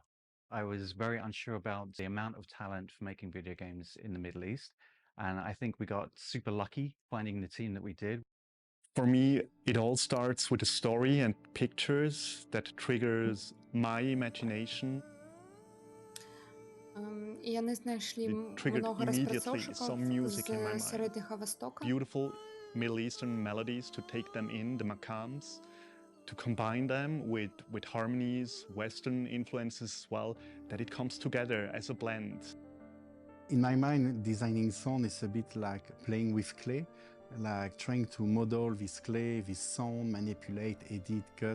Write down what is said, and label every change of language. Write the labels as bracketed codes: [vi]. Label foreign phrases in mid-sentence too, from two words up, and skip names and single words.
[en] I was very unsure about the amount of talent for making video games in the Middle East. And I think we got super lucky finding the team that we did. For me, it all starts with a story and pictures that triggers my imagination. [be] Яны знайшлі много распрацоўшчыкаў з Сярэдняга Востока. [en] Beautiful Middle Eastern melodies to take them in, the maqams, to combine them with harmonies, Western influences as well, that it comes together as a blend. In my mind, designing sound is a bit like playing with clay, like trying to model this clay, this sound, manipulate, edit, cut.